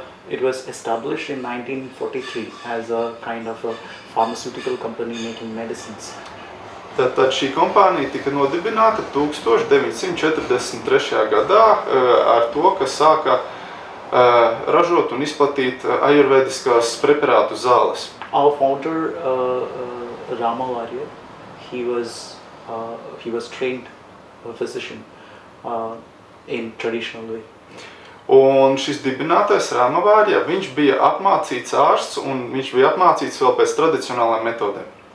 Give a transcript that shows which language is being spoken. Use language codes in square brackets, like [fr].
[en] It was established in 1943 as a kind of a pharmaceutical company making medicines. [lv] Tad šī kompānija tika nodibināta 1943. gadā ar to, ka sāka ražot un izplatīt ajurvediskās preparātu zāles. [en] Our founder, Rama Varya, he was trained a physician in traditional way. [lv] Un šis dibinātais Rama Varya, viņš bija apmācīts ārsts un viņš bija apmācīts vēl pēc tradicionālajām metodēm.